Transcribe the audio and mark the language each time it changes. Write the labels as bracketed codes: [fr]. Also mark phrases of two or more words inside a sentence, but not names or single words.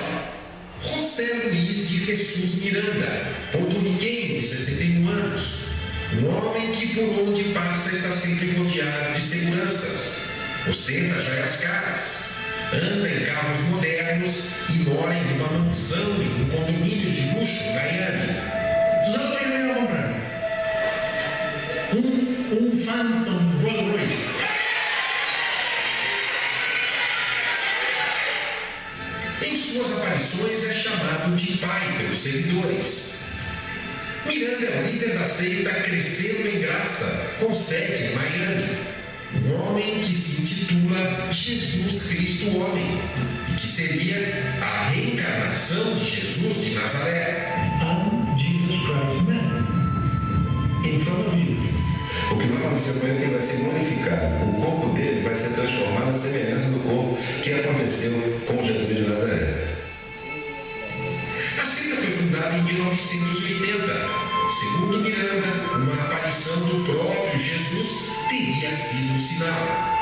[pt] José Luiz de Jesus Miranda, porto-riquenho de 61 anos, um homem que por onde passa está sempre rodeado de seguranças, ostenta joias caras, anda em carros modernos e mora em uma mansão em um condomínio de luxo em Miami. [es] ¿Tú sabes lo que yo iba a comprar? Un Phantom Rolls Royce. [pt] Em suas aparições é chamado de pai pelos seguidores. Miranda é o líder da seita Crescendo em Graça, com sede em Miami. Um homem que se intitula Jesus Cristo Homem e que seria a reencarnação de Jesus de Nazaré. [en] I'm Jesus Christ man. In front of you. [pt] O que vai acontecer com ele é que ele vai ser glorificado. O corpo dele vai ser transformado à semelhança do corpo que aconteceu com Jesus de Nazaré. A seita foi fundada em 1980. Segundo Miranda, uma aparição do próprio Jesus teria sido um sinal.